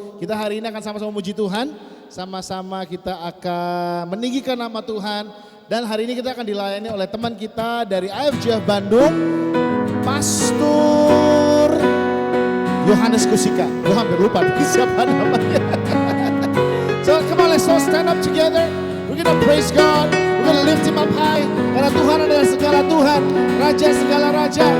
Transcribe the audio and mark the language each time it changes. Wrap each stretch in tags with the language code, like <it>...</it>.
<id>Kita hari ini akan sama-sama memuji Tuhan. Sama-sama kita akan meninggikan nama Tuhan. Dan hari ini kita akan dilayani oleh teman kita dari AFJF Bandung, Pastor Yohanes Kusika. Gue hampir lupa siapa namanya.</id> <en>So come on, let's all stand up together. We're gonna praise God. We're gonna lift Him up high.</en> <id>Karena Tuhan adalah segala Tuhan, Raja segala Raja.</id>